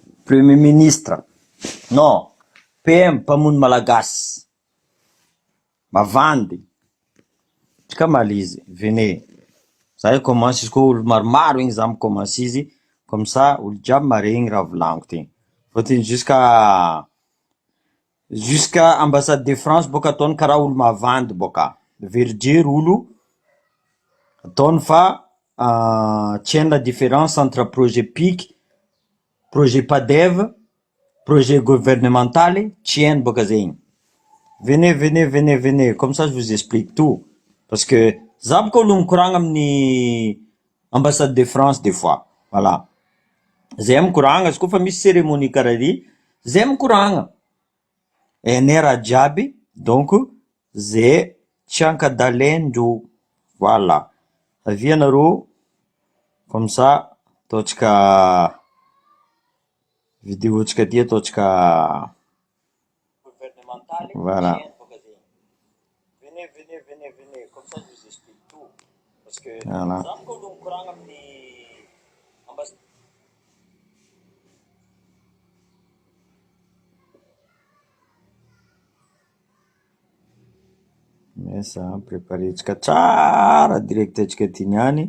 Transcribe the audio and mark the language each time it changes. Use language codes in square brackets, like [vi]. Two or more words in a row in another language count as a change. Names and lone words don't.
[fr] Premier ministre. Non. [mg] PM, mpamono malagasy. Mavandy. Tsika malizy. Venez. Zay commence izy koa olo maromaro igny za commence izy. [fr] Comme ça, [mg] olo jiaby maregny raha volaniko ty. Fôtiny [fr] jusqu'à ambassade de France [mg] boka ataony karaha olo mavandy boka. Verijery olo ataony fa tienne [fr] la différence entre projet PIC, projet PADEV, projet gouvernemental, [mg] tienne boka zegny. [fr] Venez. Comme ça, je vous explique tout. Parce que, [mg] za boka olo mikoragna amin'ny [fr] ambassade de France des fois. [mg] Voilà. Zay mikoragna, izy koa fa misy cérémonie karaha ry, zay mikoragna. Hainay raha jiaby, donc, zay tsy hankadalendreo. Voilà. Avia nareo, [fr] comme ça, [mg] ataotsika vidéotsika ty ataotsika voilà. [fr] Venez. Comme ça, je vous explique tout. Parce que, voilà. Mais ça, [mg] préparetsika tsara direct atsika ty niany.